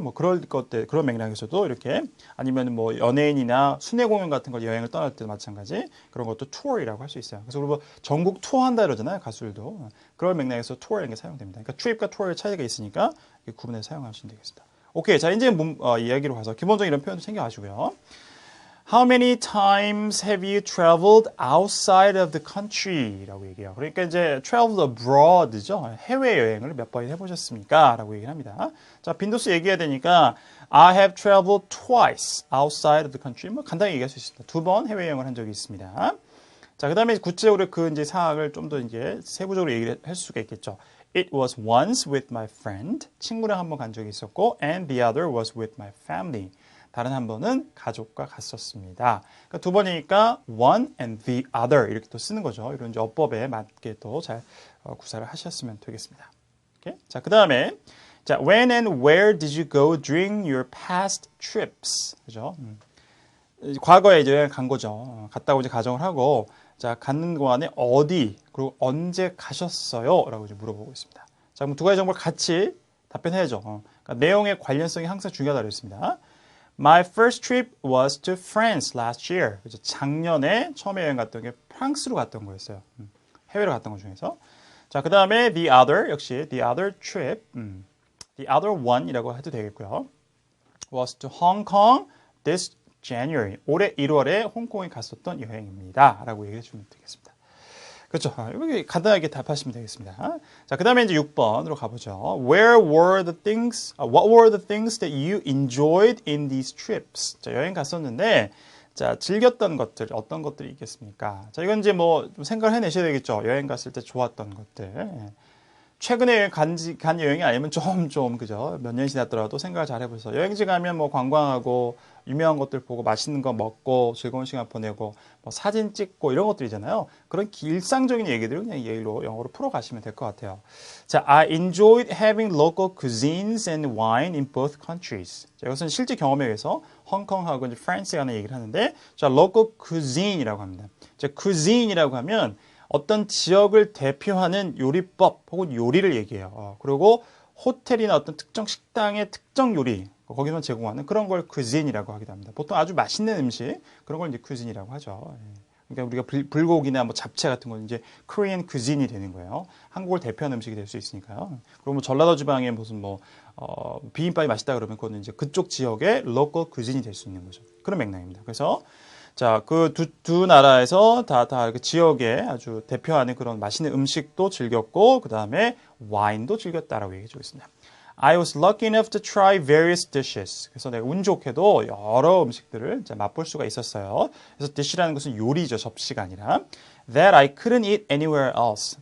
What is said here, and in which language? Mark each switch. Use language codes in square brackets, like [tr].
[ko] 뭐 그럴 것들 그런 맥락에서도 이렇게 아니면 뭐 연예인이나 순회 공연 같은 거 여행을 떠날 때도 마찬가지 그런 것도 투어이라고 할 수 있어요. 그래서 우리 뭐 전국 투어한다 그러잖아요. 가수들도 그런 맥락에서 투어라는 게 사용됩니다. 그러니까 트립과 투어의 차이가 있으니까 구분해서 사용하시면 되겠습니다. 오케이, 자 이제 이야기로 가서 기본적인 이런 표현도 챙겨가시고요. [en] How many times have you traveled outside of the country? [ko] 라고 얘기해요. 그러니까 이제 traveled abroad죠. 해외여행을 몇 번 해보셨습니까? 라고 얘기를 합니다. 자, 빈도수 얘기해야 되니까 [en] I have traveled twice outside of the country. [ko] 뭐 간단히 얘기할 수 있습니다. 2번 해외여행을 한 적이 있습니다. 자, 그 다음에 구체적으로 그 이제 사항을 좀 더 이제 세부적으로 얘기를 할 수가 있겠죠. [en] It was once with my friend. [ko] 친구랑 한 번 간 적이 있었고 [en] and the other was with my family. [ko] 다른 한 번은 가족과 갔었습니다. 그러니까 두 번이니까 one and the other 이렇게 또 쓰는 거죠. 이런 이제 어법에 맞게 또 잘 구사를 하셨으면 되겠습니다. [en] Okay? [ko] 자, 그 다음에 자, [en] when and where did you go during your past trips? [ko] 그죠? 과거에 이제 여행 간 거죠. 갔다고 이제 가정을 하고 자, 가는 동안에 어디 그리고 언제 가셨어요? 라고 이제 물어보고 있습니다. 자, 그럼 두 가지 정보를 같이 답변해야죠. 그러니까 내용의 관련성이 항상 중요하다고 했습니다. [en] My first trip was to France last year. [ko] 그죠? 작년에 처음에 여행 갔던 게 프랑스로 갔던 거였어요. 해외로 갔던 것 중에서. 자, 그 다음에 the other, 역시 the other trip, the other one이라고 해도 되겠고요. [en] was to Hong Kong this January. [ko] 올해 1월에 홍콩에 갔었던 여행입니다. 라고 얘기해 주면 되겠습니다. 그렇죠. 여기 간단하게 답하시면 되겠습니다. 자, 그 다음에 이제 6번으로 가보죠. [en] What were the things that you enjoyed in these trips? [ko] 자, 여행 갔었는데, 자, 즐겼던 것들, 어떤 것들이 있겠습니까? 자, 이건 이제 뭐, 좀 생각을 해내셔야 되겠죠. 여행 갔을 때 좋았던 것들. 최근에 간 여행이 아니면 그죠? 몇 년이 지났더라도 생각을 잘 해보세요. 여행지 가면 뭐 관광하고, 유명한 것들 보고, 맛있는 거 먹고, 즐거운 시간 보내고, 뭐 사진 찍고, 이런 것들이잖아요. 그런 일상적인 얘기들을 그냥 영어로 풀어가시면 될 것 같아요. [en] 자, I enjoyed having local cuisines and wine in both countries. [ko] 자, 이것은 실제 경험에 의해서 홍콩하고 이제 프랑스에 관한 얘기를 하는데, 자, local cuisine이라고 합니다. 자, cuisine이라고 하면, 어떤 지역을 대표하는 요리법 혹은 요리를 얘기해요. 그리고 호텔이나 어떤 특정 식당의 특정 요리, 거기서 제공하는 그런 걸 cuisine이라고 하기도 합니다. 보통 아주 맛있는 음식, 그런 걸 이제 cuisine이라고 하죠. 그러니까 우리가 불고기나 뭐 잡채 같은 건 이제 Korean cuisine이 되는 거예요. 한국을 대표하는 음식이 될 수 있으니까요. 그리고 뭐 전라도 지방에 무슨 비빔밥이 맛있다 그러면 그거는 이제 그쪽 지역의 local cuisine이 될 수 있는 거죠. 그런 맥락입니다. 그래서 자, 그 두 나라에서 다 그 지역에 아주 대표하는 그런 맛있는 음식도 즐겼고, 그 다음에 와인도 즐겼다라고 얘기해 주고 있습니다. [en] I was lucky enough to try various dishes. [ko] 그래서 내가 운 좋게도 여러 음식들을 맛볼 수가 있었어요. 그래서 dish라는 것은 요리죠, 접시가 아니라. [en] That I couldn't eat anywhere else.